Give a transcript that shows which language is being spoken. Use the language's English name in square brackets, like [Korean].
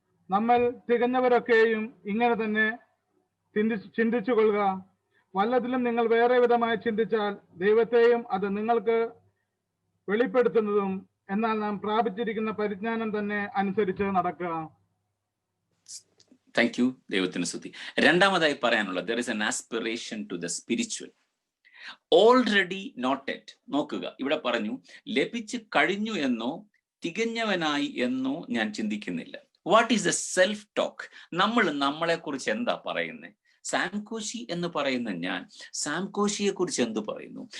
[Malayalam] നമ്മൾ തികഞ്ഞവരൊക്കെയും ഇങ്ങനെ തന്നെ ചിന്തിച്ചു കൊള്ളുക. വല്ലതിലും നിങ്ങൾ വേറെ വിധമായി ചിന്തിച്ചാൽ ദൈവത്തെയും അത് നിങ്ങൾക്ക് വെളിപ്പെടുത്തുന്നതും എന്നാൽ നാം പ്രാപിച്ചിരിക്കുന്ന പരിജ്ഞാനം തന്നെ അനുസരിച്ച് നടക്കുക. [English] Thank you. [Malayalam] ദൈവത്തിന് സ്തുതി. 2ാമതായി പറയാനുള്ളത് [English] there is an aspiration to the spiritual. Already not yet. [Malayalam] നോക്കുക, ഇവിടെ പറഞ്ഞു ലഭിച്ചു കഴിഞ്ഞു എന്നോ തികഞ്ഞവനായി എന്നോ ഞാൻ ചിന്തിക്കുന്നില്ല. [English] What is the self talk? [Malayalam] നമ്മളെ കുറിച്ച് എന്താ പറയുന്നത്? സാംകോശി എന്ന് പറയുന്ന ഞാൻ സാംകോശിയെ കുറിച്ച് എന്ത് പറയുന്നു?